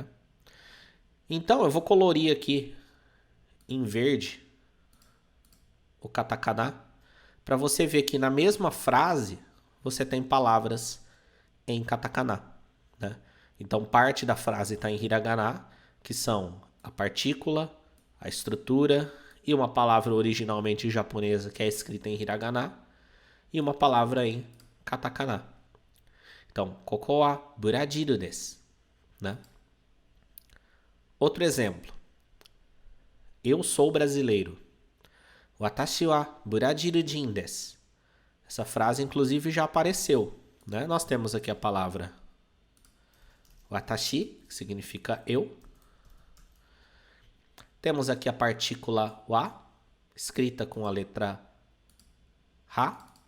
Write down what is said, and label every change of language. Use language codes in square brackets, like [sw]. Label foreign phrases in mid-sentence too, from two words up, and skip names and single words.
[pt] Então eu vou colorir aqui em verde o katakana para você ver que na mesma frase você tem palavras em katakana, né? Então parte da frase está em hiragana, que são a partícula, a estrutura e uma palavra originalmente japonesa que é escrita em hiragana e uma palavra em katakana. Então, [ja] koko wa Brasil desu, né? [pt] Outro exemplo. Eu sou brasileiro. [ja] Watashi wa Braziljin desu. [pt] Essa frase, inclusive, já apareceu, né? Nós temos aqui a palavra watashi, que significa eu. Temos aqui a partícula wa, escrita com a letra ha.